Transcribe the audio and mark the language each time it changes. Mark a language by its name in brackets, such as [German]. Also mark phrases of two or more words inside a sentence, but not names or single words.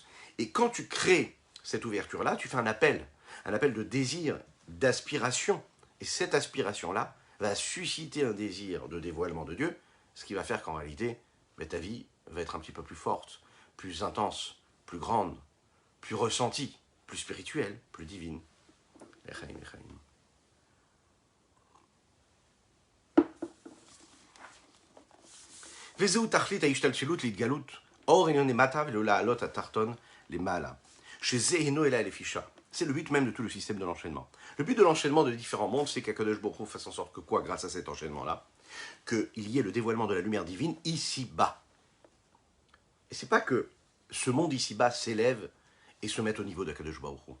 [French] Et quand tu crées cette ouverture-là, tu fais un appel de désir, d'aspiration. Et cette aspiration-là va susciter un désir de dévoilement de Dieu, ce qui va faire qu'en réalité, ta vie va être un petit peu plus forte, plus intense, plus grande, plus ressentie, plus spirituelle, plus divine. Echaim, echaim. [Hebrew] וזהו תכלית ההשתלשלות להתגלות אור עליון למטה ולא לעלות התחתון למעלה. שזה אינו אלא לפי שעה. [French] C'est le but même de tout le système de l'enchaînement. Le but de l'enchaînement de différents mondes, c'est qu' [Hebrew] Akadosh Baruch Hu [French] fasse en sorte que quoi, grâce à cet enchaînement-là, qu'il y ait le dévoilement de la lumière divine ici-bas. Et c'est pas que ce monde ici-bas s'élève et se mette au niveau d' [Hebrew] Akadosh Baruch Hu.